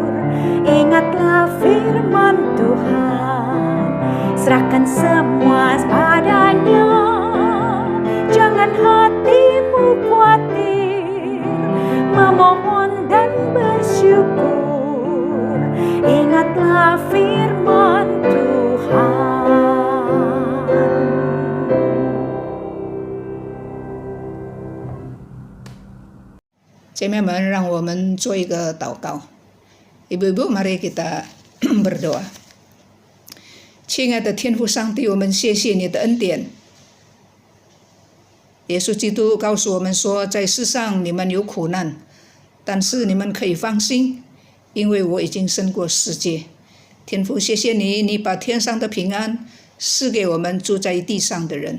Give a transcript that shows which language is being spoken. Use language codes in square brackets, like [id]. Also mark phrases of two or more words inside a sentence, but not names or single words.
[id] Ingatlah firman Tuhan, serahkan semua padanya, jangan hatimu khawatir, memohon dan bersyukur. Ingatlah firman Tuhan. [zh] 姐妹们，让我们做一个祷告。 [id] Ibu-ibu, mari kita berdoa。 [zh] 亲爱的天父上帝，我们谢谢你的恩典。耶稣基督告诉我们说，在世上你们有苦难，但是你们可以放心，因为我已经胜过世界。天父，谢谢你，你把天上的平安赐给我们住在地上的人。